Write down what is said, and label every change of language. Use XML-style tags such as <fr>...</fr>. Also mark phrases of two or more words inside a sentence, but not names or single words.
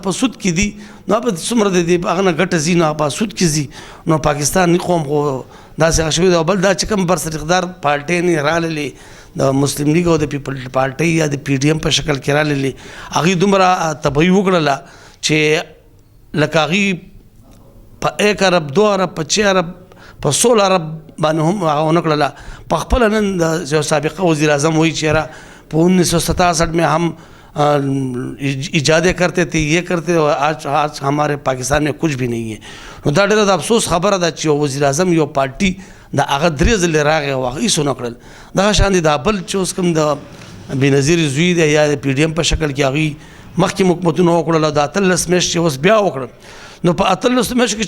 <ps>په سود کې دي نو په څومره د دې هغه نه ګټه ځي نو په سود کې ځي نو پاکستاني قوم خو داسې هغه شوي دی او بل دا چې کوم برسر اقتدار پارټۍ نه راللې د مسلم لیګ او د پیپل پارټۍ یا د پی ډي ایم په شکل کې راللې هغوی دومره تباهي وکړله چې لکه هغوی په 1 ارب 2 ارب په 6 ارب په 16 ارب باندې هم هغه ونه کړله په خپله نن د یو سابقه وزیر اعظم وایي چې یاره په 1967</ps> <ur>میں ہم ایجادیں کرتے تھے یہ کرتے آج ہمارے پاکستان میں کچھ بھی نہیں ہے</ur> <ps>نو دا ډېره د افسوس خبره ده چې وزیر اعظم یو پارټي د هغه 3 ځلې راغی او هغه هېڅ ونه کړل دغه شان دي دا بل چې اوس کوم د بېنظیر زوی دی یا د پی ډي ایم په شکل کې هغوی مخکې حکومتونه وکړل او د 18 میاشتې چې اوس بیا وکړل نو په 18 میاشتو کې</ps>